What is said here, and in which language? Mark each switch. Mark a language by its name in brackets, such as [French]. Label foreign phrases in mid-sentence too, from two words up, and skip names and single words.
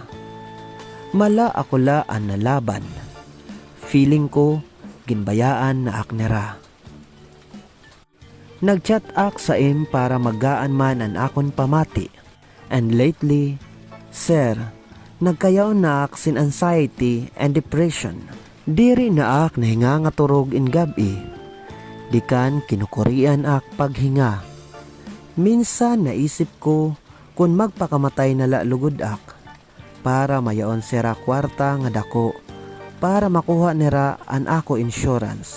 [Waray] Mala ako la ang nalaban. Feeling ko, ginbayaan na aknera. Nagchat ak sa im para magaan man ang akon pamati. And lately, Sir, nagkayaw na ak sin [English] anxiety and depression. [Waray] Diri na ak nahinga nga turog in gabi. Dikan kinukurian ak paghinga. Minsan naisip ko kung magpakamatay na lugod ak para mayaon sira kwarta nga dako para makuha nira an ako insurance.